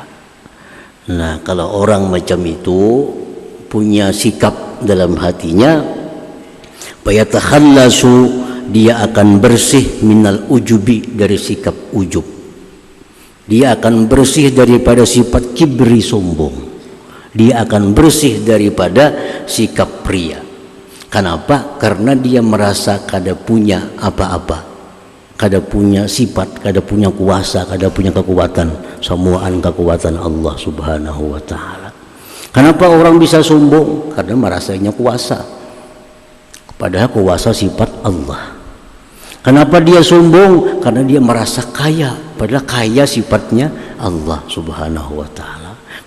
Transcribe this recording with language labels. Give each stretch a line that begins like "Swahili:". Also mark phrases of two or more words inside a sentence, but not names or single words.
Indonesian: Nah kalau orang macam itu punya sikap dalam hatinya, fayatakhallasu, dia akan bersih
Arabic: من العجب,
Indonesian: dari sikap ujub. Dia akan bersih daripada sifat kibri, sombong. Dia akan bersih daripada sikap pria. Kenapa? Karena dia merasa kada punya apa-apa, kada punya sifat, kada punya kuasa, kada punya kekuatan. Semuaan kekuatan Allah
Arabic: سبحانه وتعالى.
Indonesian: Kenapa orang bisa sombong? Karena merasanya kuasa, padahal kuasa sifat Allah. Kenapa dia sombong? Karena dia merasa kaya, padahal kaya sifatnya Allah
Arabic: سبحانه وتعالى.